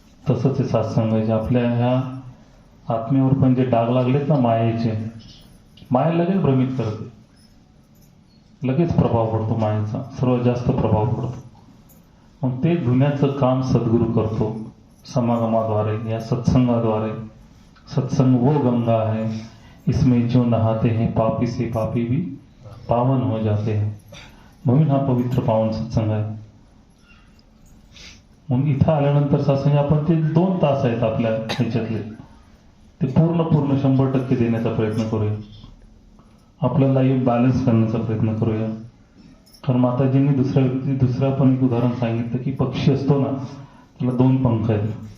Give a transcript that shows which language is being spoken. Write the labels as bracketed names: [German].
[Marathi] तसंच आहे सत्संगाचे. आपल्या ह्या आत्मेवर पण जे डाग लागलेत ना मायेचे, माया लगेच भ्रमित करते, लगेच प्रभाव पडतो मायेचा, सर्वात जास्त प्रभाव पडतो. मग ते धुण्याचं काम सद्गुरू करतो समागमाद्वारे, या सत्संगाद्वारे. [Hindi] सत्संग वो गंगा है इसमें जो नहाते हैं पापी से पापी भी पावन हो जाते हैं. [Marathi] म्हणून हा पवित्र पावन सत्संग आहे. म्हणून इथं आल्यानंतर सत्संग आपण ते 2 तास आहेत आपल्या ह्याच्यातले, ते पूर्ण 100% देण्याचा प्रयत्न करूया. आपलं लाईफ बॅलन्स करण्याचा प्रयत्न करूया. कारण माताजींनी दुसऱ्या पण एक उदाहरण सांगितलं की पक्षी असतो ना, त्याला 2 पंख आहेत.